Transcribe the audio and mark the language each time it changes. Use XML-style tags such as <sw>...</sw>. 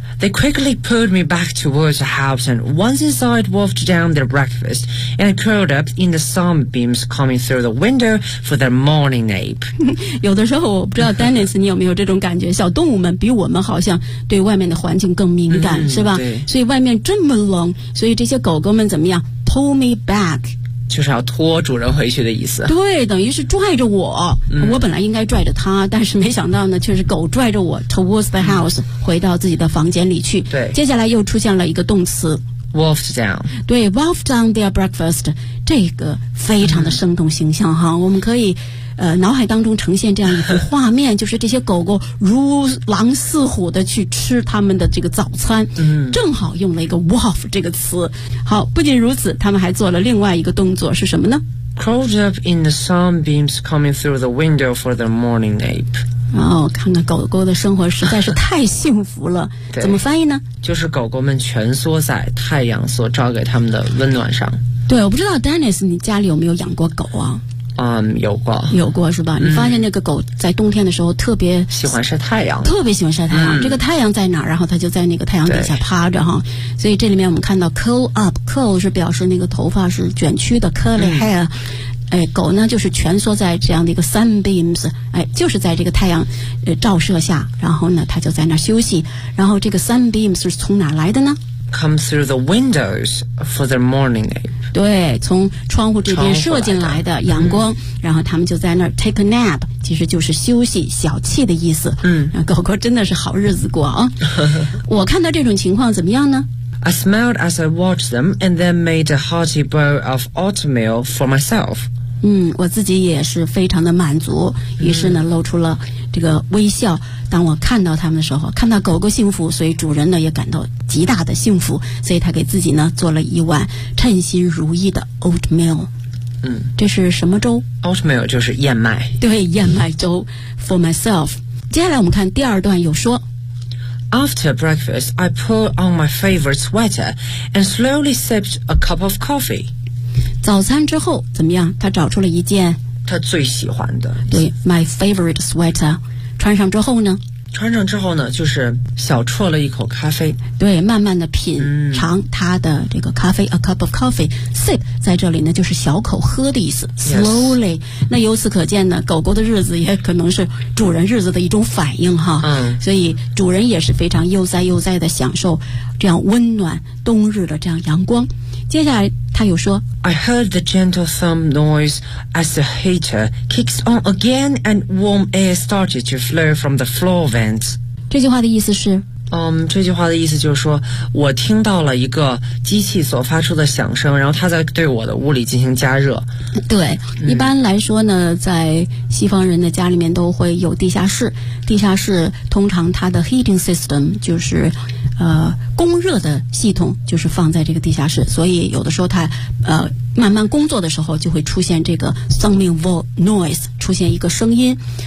<en>They quickly pulled me back towards the house and once inside wolfed down their breakfast and curled up in the sunbeams coming through the window for their morning nap.</en> <zh>有的时候我不知道 Dennis 你有没有这种感觉，小动物们比我们好像对外面的环境更敏感、嗯、是吧？对，所以外面这么冷，所以这些狗狗们怎么样？</zh> <en>Pull me back</en> <zh>就是要拖主人回去的意思。对，等于是拽着我、嗯、我本来应该拽着他，但是没想到呢却是狗拽着我</zh> <en>towards the house、</en> <zh>嗯、回到自己的房间里去。对，接下来又出现了一个动词</zh> <en>wolfed down。</en> <zh>对，</zh> <en>wolfed down their breakfast，</en> <zh>这个非常的生动形象哈、嗯、我们可以脑海当中呈现这样一幅画面，就是这些狗狗如狼似虎的去吃他们的这个早餐、嗯、正好用了一个 wolf 这个词。好，不仅如此，他们还做了另外一个动作，是什么呢？</zh> <en>Curled up in the sunbeams coming through the window for their morning nap。</en> <zh>哦，看看狗狗的生活实在是太幸福了。怎么翻译呢？就是狗狗们蜷缩在太阳所照给他们的温暖上。对，我不知道 Dennis 你家里有没有养过狗啊？有过是吧、嗯、你发现那个狗在冬天的时候特别喜欢晒太阳，特别喜欢晒太阳、嗯、这个太阳在哪儿，然后它就在那个太阳底下趴着哈。所以这里面我们看到 curl up， curl 是表示那个头发是卷曲的，</zh> <en>curly hair、</en> <zh>嗯、哎，狗呢就是蜷缩在这样的一个 sunbeams， 哎，就是在这个太阳照射下，然后呢它就在那儿休息。然后这个 sunbeams 是从哪来的呢？</zh> <en>Come through the windows for their morning nap。</en> <zh>对，从窗户这边射进来的阳光的、嗯、然后他们就在那儿</zh> <en>take a nap，</en> <zh>其实就是休息小憩的意思。嗯，狗狗真的是好日子过啊。我看到这种情况怎么样呢？</zh> <en>I smiled as I watched them and then made a hearty bowl of oatmeal for myself.</en> <zh>嗯，我自己也是非常的满足，于是呢露出了这个微笑。当我看到他们的时候，看到狗狗幸福，所以主人呢也感到极大的幸福，所以他给自己呢做了一碗称心如意的 oatmeal。嗯，这是什么粥？ Oatmeal 就是燕麦。对，燕麦粥</zh> <en>for myself。</en> <zh>接下来我们看第二段，有说</zh> <en>After breakfast I put on my favorite sweater and slowly sipped a cup of coffee。</en> <zh>早餐之后怎么样，他找出了一件他最喜欢的，对，</zh> <en>my favorite sweater。</en> <zh>穿上之后呢，穿上之后呢就是小啜了一口咖啡，对，慢慢的品尝他的这个咖啡。</zh> <en>A cup of coffee，</en> <zh>sip 在这里呢就是小口喝的意思， slowly、</zh> <en>yes.</en> <zh>那由此可见呢，狗狗的日子也可能是主人日子的一种反应哈。嗯，所以主人也是非常悠哉悠哉的享受这样温暖冬日的这样阳光。接下来他又说</zh> <en>I heard the gentle thumb noise as the heater kicks on again and warm air started to flow from the floor vents.</en> <zh>这句话的意思是这句话的意思就是说，我听到了一个机器所发出的响声，然后它在对我的屋里进行加热。对，一般来说呢，在西方人的家里面都会有地下室，地下室通常它的</zh> <en>heating system</en> <zh>就是供热的系统就是放在这个地下室，所以有的时候它慢慢工作的时候就会出现这个</zh> <en>thumbing noise，</en> <zh>出现一个声音。</zh>